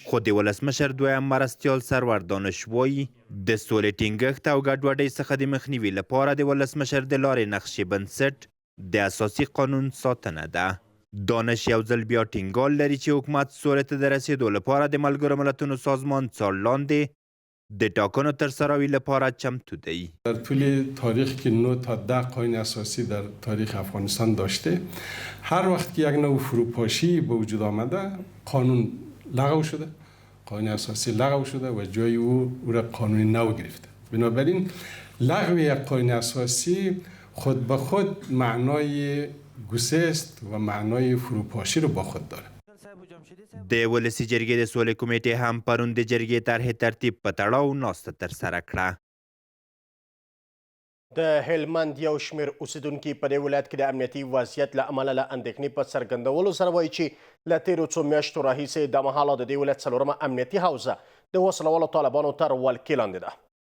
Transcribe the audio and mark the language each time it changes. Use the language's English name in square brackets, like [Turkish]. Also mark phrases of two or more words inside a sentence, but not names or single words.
[Pashto] خو د ولسمشر دویم مرستیال سرور دانش وایي د سولې ټینګښت او ګډوډۍ څخه د مخنیوي لپاره د ولسمشر د لارې نقشې بنسټ د اساسي قانون ساتنه ده. دانش یو ځل بیا ټینګال لري چې حکومت سولې ته د رسېدو لپاره د ملګرو ملتونو سازمان څار لاندې د ټاکنو ترسروي لپاره چمتو دی. [Persian] در طول تاریخ که 9 تا 10 قانون اساسی در تاریخ افغانستان داشته، هر وقت که یک نوع فروپاشی به وجود آمده قانون لغو شده، قانون اساسی لغو شده و جای او را قانون نو گرفته. بنابراین لغو یک قانون اساسی خود به خود معنای گسست و معنای فروپاشی رو با خود داره. [Pashto] د ولسي جرګې د سولې کمیټې هم پرون د جرګې طرحې ترتیب په تړاو ناسته ترسره کړه. د هلمند یو شمېر اوسیدونکي په دې ولایت کې د امنیتي وضعیت له امله له اندېښنې په څرګندولو سره وایي چې له تېرو څو میاشتو راهیسې د مهاله د دې ولایت 4مه امنیتي حوزه د وسلوالو طالبانو تر ولکې لاندې ده.